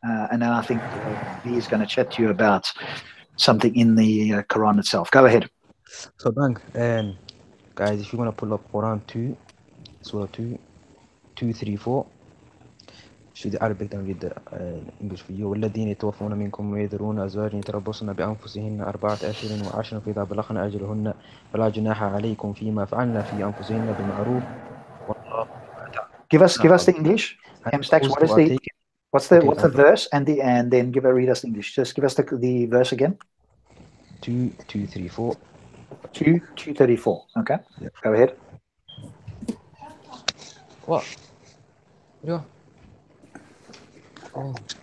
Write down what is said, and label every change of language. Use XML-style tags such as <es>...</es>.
<en>And then I think V is going to chat to you about something in the Quran itself. Go ahead. So, bang, guys, if you want to pull up Quran 2, Surah 2, 234, should the Arabic then read the English for you.</en> <ar>والذين يتوفون منكم ويذرون أزواجا يتربصن بأنفسهن 4 أشهر وعشرا فإذا بلغن أجلهن فلا جناح عليكم فيما فعلن في أنفسهن بالمعروف.</ar> <en>Give us the English. M-Stacks, what's the verse and then read us the English. Just give us the verse again. 2:234. 2:234. Okay. Yeah. Go ahead. What? Yeah. Oh,</en>